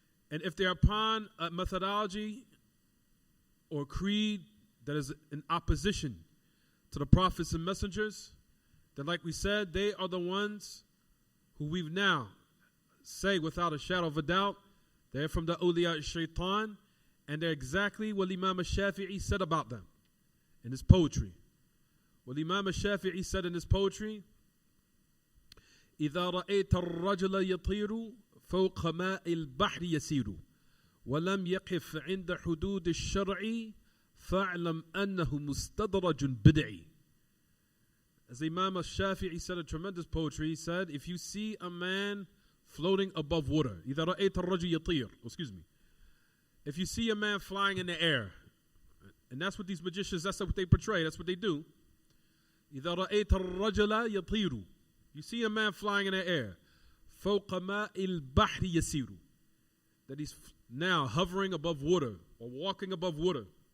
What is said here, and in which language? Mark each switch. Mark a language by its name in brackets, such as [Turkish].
[English] And if they are upon a methodology or creed that is in opposition to the prophets and messengers, then like we said, they are the ones who we've now say without a shadow of a doubt, they're from the awliya shaitan, and they're exactly what Imam al-Shafi'i said about them in his poetry. What Imam al-Shafi'i said in his poetry, [Arabic] إِذَا رَأَيْتَ الرَّجُلَ يَطِيرُ فَوْقَ مَاءِ الْبَحْرِ يَسِيرُ وَلَمْ يَقِفْ عِنْدَ حُدُودِ الشَّرْعِ فَاعْلَمْ أَنَّهُ مُسْتَدْرَجٌ بِدْعِ. [English] As Imam al-Shafi'i said in tremendous poetry, he said, if you see a man floating above water, [Arabic] إِذَا رَأَيْتَ الرَّجُلَ يَطِيرُ, [English] if you see a man flying in the air, and that's what these magicians, that's what they portray, that's what they do. [Arabic] إِذَا رَأَيْتَ الرَّجُلَ يَطِيرُ, [English] you see a man flying in the air, [Arabic] فَوْقَ مَاءِ الْبَحْرِ يَسِيرُ, [English] that he's now hovering above water or walking above water.